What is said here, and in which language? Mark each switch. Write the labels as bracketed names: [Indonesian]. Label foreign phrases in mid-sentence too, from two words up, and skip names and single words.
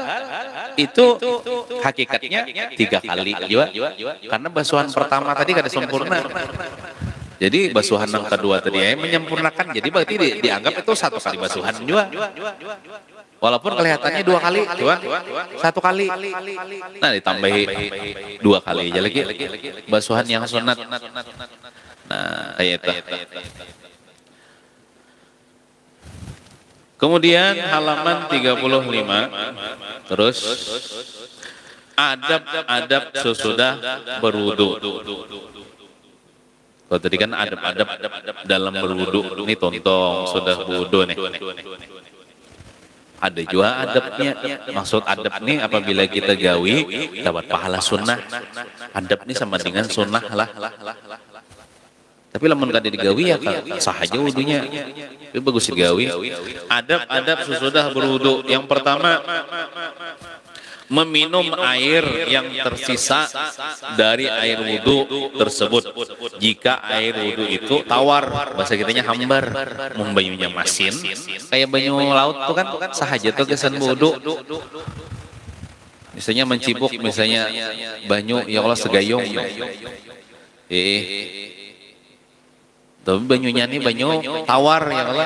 [Indonesian] itu hakikatnya 3 kali juga karena basuhan pertama tadi kada sempurna jadi basuhan yang kedua tadi menyempurnakan jadi berarti dianggap itu 1 kali basuhan juga walaupun kelihatannya 2 kali cuma 1 kali nah ditambahi 2 kali aja lagi basuhan yang sunat nah kayak itu kemudian halaman 35 terus adab-adab sesudah berwudu kalau tadi kan adab-adab dalam berwudu ini tontong sudah berwudu nih Ada juga adabnya. Maksud adab nih apabila kita gawi dapat pahala sunnah. Adab nih sama dengan sunnah lah. Tapi [Banjar] lamun kada digawi [Indonesian] ya sah aja wudunya. Itu bagus digawi. Adab sesudah berwudu. Yang pertama, meminum air yang tersisa dari air wudu tersebut. Jika air wudu itu tawar, bahasa kitanya hambar, [Banjar] mun banyunya masin, kayak banyu laut tuh kan sah aja tuh kesan wudu. Misalnya mencibuk, misalnya banyu [Arabic] ya Allah [Banjar] segayung. Tapi banyunya nih banyu tawar [Arabic] ya Allah.